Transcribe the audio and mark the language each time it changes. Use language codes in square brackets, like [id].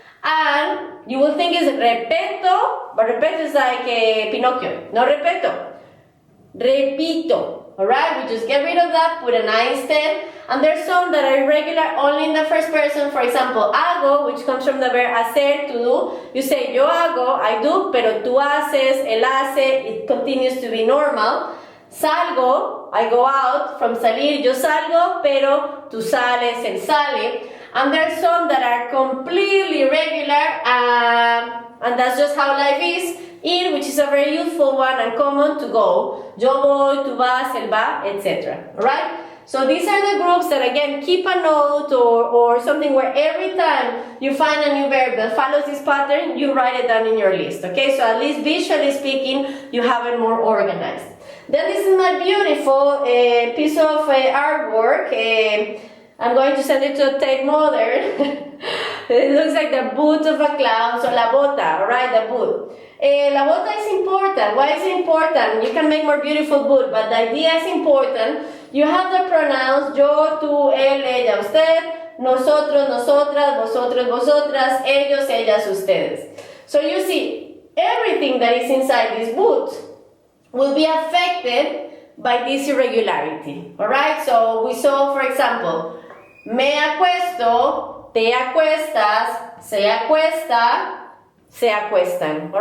[en] And you will think it's repeto, but repeto is like Pinocchio. No repeto. Repito. Alright, we just get rid of that, put an I instead. And there's some that are irregular only in the first person. For example, hago, which comes from the verb hacer, to do. You say [es] yo hago, [en] I do, [es] pero tú haces, él hace, [en] it continues to be normal. [es] Salgo, [en] I go out. [es] From salir, yo salgo, pero tú sales, él sale. [en] And there's some that are completely irregular, and that's just how life is. Ir, which is a very useful one and common, to go. [es] Yo voy, tú vas, él va, [en] etc. Alright? So these are the groups that, again, keep a note or something where every time you find a new verb that follows this pattern, you write it down in your list. Okay? So at least visually speaking, you have it more organized. Then this is my beautiful piece of artwork. I'm going to send it to Tate Modern. It looks like the boot of a clown. So la bota, alright, the boot. La bota is important. Why is it important? You can make more beautiful boot, but the idea is important. You have the pronouns [es] yo, tú, él, ella, usted, nosotros, nosotras, vosotros, vosotras, ellos, ellas, ustedes. [en] So you see, everything that is inside this boot will be affected by this irregularity. Alright? So we saw, for example, [es] me acuesto, te acuestas, se acuesta, se acuestan.